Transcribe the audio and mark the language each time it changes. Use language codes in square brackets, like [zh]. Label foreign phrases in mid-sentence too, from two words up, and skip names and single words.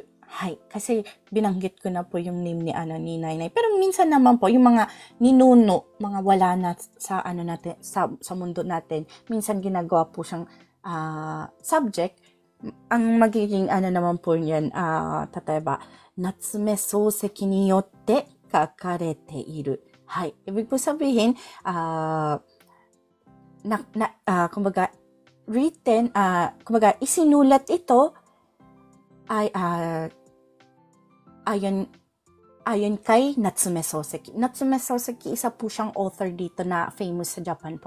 [tl] Hay, kasi binanggit ko na po yung name ni Nainay. Pero minsan naman po yung mga ninuno, mga wala na sa natin, sa mundo natin, minsan ginagawa po siyang subject. Ang magiging naman po niyan, tatayba, Natsume Souseki [ja] によって 書かれて いる. [tl] Hay, ibig po sabihin, kumbaga, written, kumbaga, isinulat ito ay ayon kay Natsume Soseki. Natsume Soseki, isa po siyang author dito na famous sa Japan po.